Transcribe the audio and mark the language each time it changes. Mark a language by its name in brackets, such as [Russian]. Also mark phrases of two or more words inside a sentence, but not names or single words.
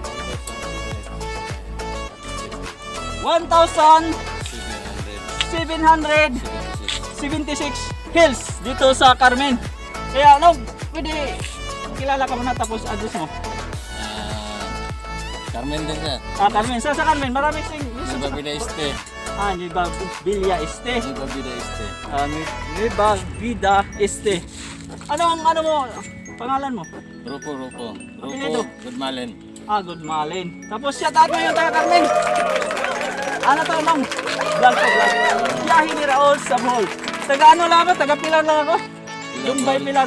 [Filipino] 1,776 hills dito sa Carmen. Kaya no, pwede kilala ka muna tapos address mo. Carmen din siya. Carmen. Sa Carmen, marami sing Nueva Vida Este. Nueva Villa Este. Nueva Vida Este. Nueva Vida Este. Ano mo? Pangalan mo? Rupo. Apelyido? Goodmalen. Good Malin. Tapos [English] shout out [Filipino] mo yung taga Carmen. Ano to mong? Vlog. Biyahe ni Raul sa Bohol. Taga ano lang ako? Taga Pilar lang ako. Dumbay Pilar.